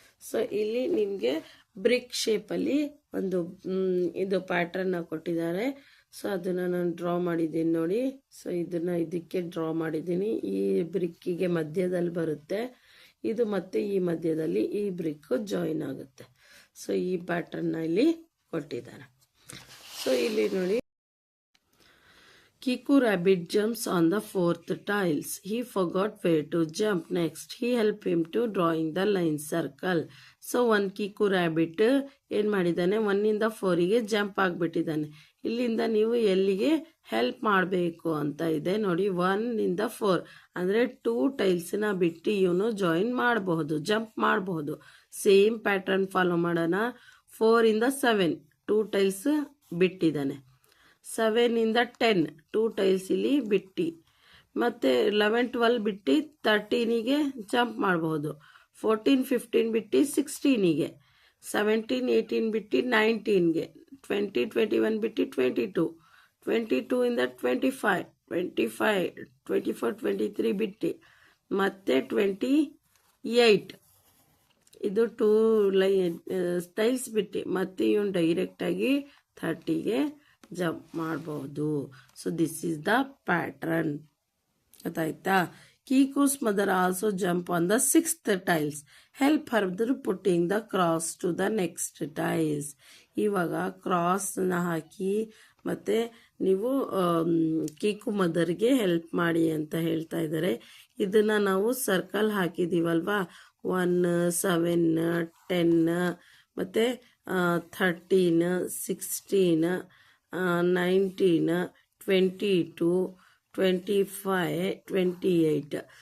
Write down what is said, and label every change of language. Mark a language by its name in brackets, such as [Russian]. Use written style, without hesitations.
[Kannada] So ಇಲ್ಲಿ ನಿಮಗೆ BRIC ಶೇಪಲ್ಲಿ ಒಂದು ಇದು ಪ್ಯಾಟ್ರನ್ನ ಕೊಟ್ಟಿದ್ದಾರೆ. ಸೊ ಅದನ್ನು ನಾನು ಡ್ರಾ ಮಾಡಿದ್ದೀನಿ ನೋಡಿ. ಸೊ ಇದನ್ನು ಇದಕ್ಕೆ ಡ್ರಾ ಮಾಡಿದ್ದೀನಿ, ಈ ಬ್ರಿಕ್ಕಿಗೆ ಮಧ್ಯದಲ್ಲಿ ಬರುತ್ತೆ ಇದು, ಮತ್ತು ಈ ಮಧ್ಯದಲ್ಲಿ ಈ ಬ್ರಿಕ್ ಜಾಯಿನ್ ಆಗುತ್ತೆ. ಸೊ ಈ ಪ್ಯಾಟ್ರನ್ನ ಇಲ್ಲಿ ಕೊಟ್ಟಿದ್ದಾರೆ. ಸೊ ಇಲ್ಲಿ ನೋಡಿ, [English] Kiku rabbit jumps on the 4th tiles. He forgot where to jump next. He helped him to drawing the line circle. [Kannada] So ಒಂದು ಕಿಕು ರ್ಯಾಬಿಟ್ ಏನು ಮಾಡಿದ್ದಾನೆ, 1ಇಂದ 4ಗೆ ಜಂಪ್ ಆಗಿಬಿಟ್ಟಿದ್ದಾನೆ. ಇಲ್ಲಿಂದ ನೀವು ಎಲ್ಲಿಗೆ ಹೆಲ್ಪ್ ಮಾಡಬೇಕು ಅಂತ ಇದೆ ನೋಡಿ, 1ಇಂದ 4 ಅಂದರೆ 2 ಟೈಲ್ಸ್ನ ಬಿಟ್ಟು ಇವನು ಜಾಯಿನ್ ಮಾಡಬಹುದು, ಜಂಪ್ ಮಾಡಬಹುದು. ಸೇಮ್ ಪ್ಯಾಟರ್ನ್ ಫಾಲೋ ಮಾಡೋಣ. 4ಇಂದ 7 2 ಟೈಲ್ಸ್ ಬಿಟ್ಟಿದ್ದಾನೆ, 7ಇಂದ 10 2 ಟೈಲ್ಸ್ ಇಲ್ಲಿ ಬಿಟ್ಟು, ಮತ್ತು 11 12 ಬಿಟ್ಟು 13ಗೆ ಜಂಪ್ ಮಾಡಬಹುದು, 14 15 ಬಿಟ್ಟು 16ಗೆ, 17 18 ಬಿಟ್ಟು 19ಗೆ, 20 21 ಬಿಟ್ಟು 22, 22ಇಂದ 25 25 24 23 ಬಿಟ್ಟು, ಮತ್ತೆ 28 ಇದು 2 ಟೈಲ್ಸ್ ಬಿಟ್ಟು, ಮತ್ತೆ ಇವನು ಡೈರೆಕ್ಟಾಗಿ 30ಗೆ ಜಂಪ್ ಮಾಡಬಹುದು. [English] So this is the pattern. [Kannada] ಗೊತ್ತಾಯ್ತಾ? [English] Kiku's mother also jump on the 6th tiles. Help her putting the cross to the next tiles. [Kannada] ಇವಾಗ ಕ್ರಾಸ್ನ ಹಾಕಿ ಮತ್ತೆ ನೀವು ಕೀಕು ಮದರ್ಗೆ ಹೆಲ್ಪ್ ಮಾಡಿ ಅಂತ ಹೇಳ್ತಾ ಇದ್ದಾರೆ. ಇದನ್ನ ನಾವು ಸರ್ಕಲ್ ಹಾಕಿದೀವಲ್ವಾ, 1 7 10 ಮತ್ತೆ 13 16 19 22 25 28.